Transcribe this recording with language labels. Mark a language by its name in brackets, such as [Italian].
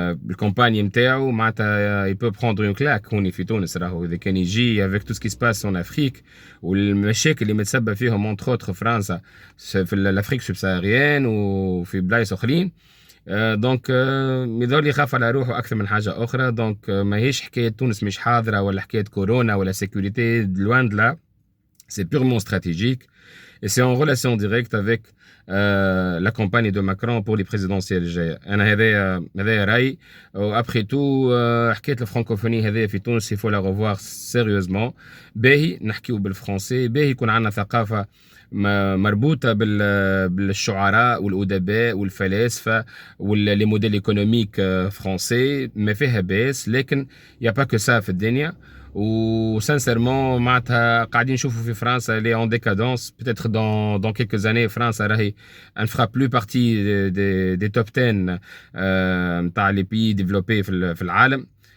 [Arabic] الكومباني نتاعو معناتها [French] il peut prendre une claque [Arabic] هوني في تونس راهو اذا كان يجي [French] avec tout ce qui se passe en Afrique [Arabic] والمشاكل اللي متسبب فيهم [French] entre autres [Arabic] فرنسا في الافريك سبساهاريين وفي بلايص اخرين. دونك يظل يخاف على روحه اكثر من حاجه اخرى. دونك ماهيش حكايه تونس مش حاضره ولا حكايه كورونا ولا سيكوريتي لوان de là. [French] C'est purement stratégique et c'est en relation directe avec la campagne de Macron pour les présidentielles الجاية. [Arabic] أنا هذا رأي. [French] Après tout [Arabic] حكاية الفرنكوفوني هذا في تونس [French] il faut la revoir sérieusement. [Arabic] باهي نحكيو بالفرنسي، باهي يكون عندنا ثقافة مربوطة بالشعراء والأدباء والفلاسفة واللي موديل ايكونوميك فرنسي ما فيها باس، لكن يا با كو سا في الدنيا. و sincèrement معناتها قاعدين نشوفوا في فرنسا اللي [French] en décadence. Peut-être dans quelques années فرنسا راهي elle ne fera plus partie des top 10 نتاع les pays développés [Arabic] في العالم.